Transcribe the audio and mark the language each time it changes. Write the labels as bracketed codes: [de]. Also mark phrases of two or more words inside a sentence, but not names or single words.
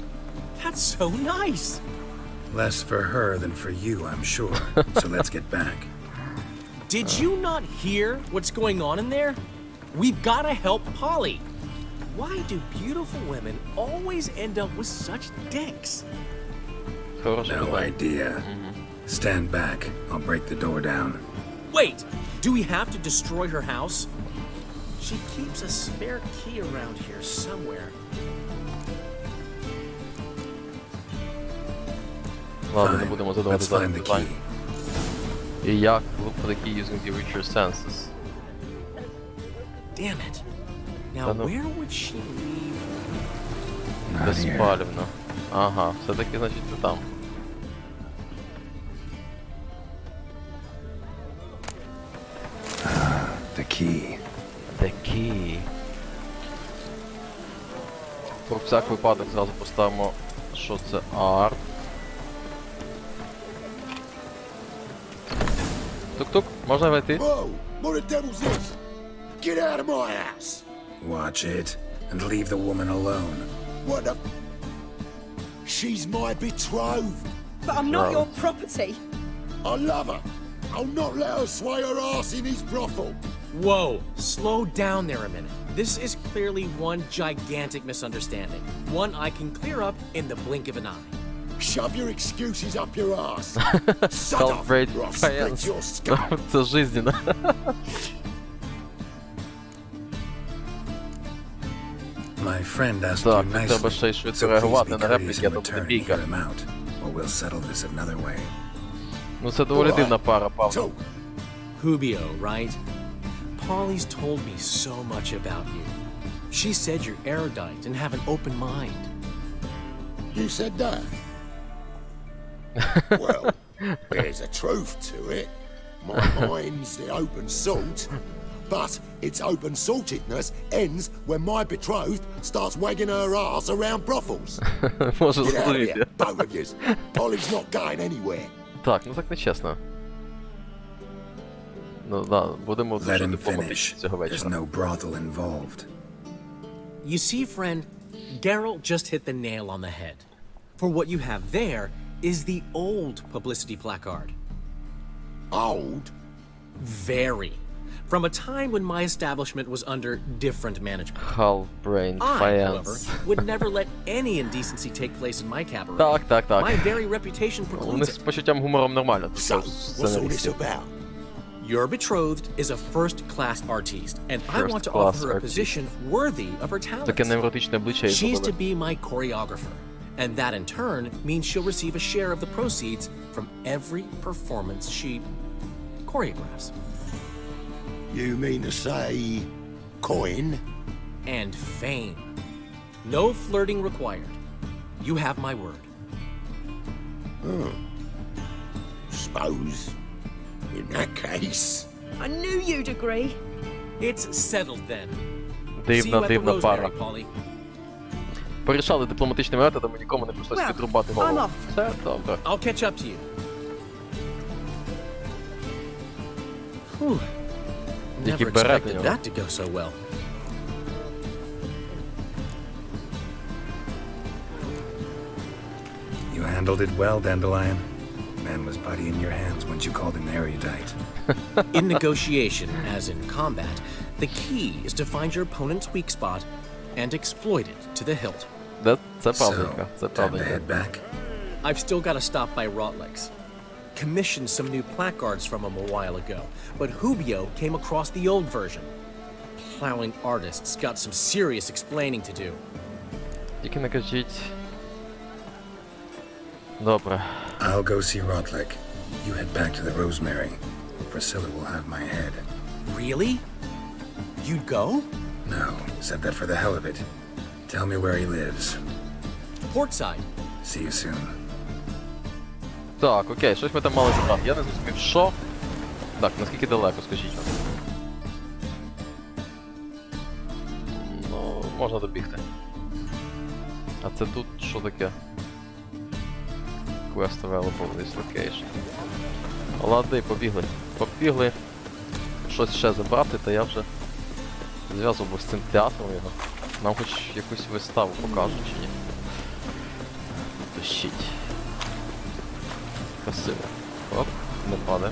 [en] That's so nice. Less for her than for you, I'm sure. So let's get back. Did you not hear what's going on in there? We've gotta help Polly. Why do beautiful women always end up with such dicks? [uk] Хороше [en] No [uk] питання. [en] idea. Stand back. I'll break the door down. Wait, do we have to destroy her house? She keeps a spare key around here somewhere. [uk] Ладно, не [en] Fine. [uk] будемо задавати [en] Let's find [uk] зараз [en] the [uk] питань. [en] key. [uk] І як? [en] Look for the key using the richer senses. Damn it. Now, [uk] Та ну. [en] where would she leave? Not here. [uk] Безпалівно. Ага, все-таки, значить, ти там. [en] key. The key. [uk] Про всяк випадок зразу поставимо, що це арт. Тук-тук, можна войти? [en] Whoa! What the devil's this? Get out of my house! Watch it, and leave the woman alone. What the... She's my betrothed. But I'm not No. your property. I love her. I'll not let her sway her ass in his brothel. Whoa, slow down there a minute. This is clearly one gigantic misunderstanding. One I can clear up in the blink of an eye. Shove your excuses up your ass. Shut up, Calibrate or I'll split fans. your skull. [uk] Це жизненно. [en] My friend asked [uk] Так, [en] you [uk] треба [en] nicely, [uk] ще й швидко [en] so please [uk] реагувати [en] be [uk] на [en] courteous [uk] репліки, а [en] in [uk] то буде [en] return and [uk] бійка. [en] hear him out, or we'll settle this another way. [uk] Ну це доволі дивна пара, Павло. [en] Talk. Hubio, right? Polly's told me so much about you. She said you're erudite and have an open mind. You said that? Well, there's a truth to it. My mind's the open salt, but its open saltedness ends when my betrothed starts wagging her ass around brothels. [uk] Може [en] Get out of [uk] зрозуміти. [en] here, both of yous. Polly's not going anywhere. [uk] Так, ну так не чесно. Ну да, будемо [en] Let [uk] дуже [en] him [uk] дипломатичні [en] finish. [uk] цього [en] There's [uk] вечора. [en] no brothel involved. You see, friend, Geralt just hit the nail on the head. For what you have there is the old publicity placard. Old? Very. From a time when my establishment was under different management. Half-brain I, however, fans. would never let any indecency take place in my cabaret. [uk] Так, так, так. [en] My very reputation [uk] Вони [en] precludes [uk] з [en] it. [uk] почуттям гумором нормально. [en] So, [uk] Це [en] what's all this [uk] сценаристів. [en] about? Your betrothed is a first-class artiste, and I want to First-class offer her a artiste. position worthy of her talents. [uk] Таке невротичне обличчя і [en] She's to [uk] зробили. [en] be my choreographer, and that in turn means she'll receive a share of the proceeds from every performance she choreographs. You mean to say coin? And fame. No flirting required. You have my word. Suppose. In that case. I knew you'd agree. It's settled then. See you [uk] Дивна, [en] at the [uk] дивна пара. [en] Rosemary, Polly. [uk] Порішали дипломатичними методами, нікому не прийшлось [en] Well, [uk] відрубати [en] I'm [uk] голову. [en] off. [uk] Все добре. [en] I'll catch up to you. Whew. [uk] Тільки [en] Never [uk] берет у [en] expected [uk] нього. [en] that to go so well. You handled it well, Dandelion. Man was putty in your hands once you called him erudite. In negotiation, as in combat, the key is to find your opponent's weak spot and exploit it to the hilt. [uk] Це [en] So, [uk] правденько, це [en] time to [uk] правденько. [en] head back. I've still got to stop by Rotlegs. Commissioned some new placards from him a while ago, but Hubio came across the old version. Plowing artists got some serious explaining to do. [uk] Тільки не кажіть. Добре. [en] I'll go see Rotlick. You head back to the Rosemary. Priscilla will have my head. Really? You'd go? No, said that for the hell of it. Tell me where he lives. Portside. See you soon. [uk] Так, окей, щось ми там мали забрати. Я не зрозумів, що? Так, наскільки далеко, скажіть. Ну, можна добігти. А це тут що таке? [en] Quest available this location. [uk] Лади, побігли. Побігли. Щось ще забрати, та я вже зв'язував з цим театром його. Нам хоч якусь виставу покажуть чи ні. Тащіть. Красиво. Оп, не падає.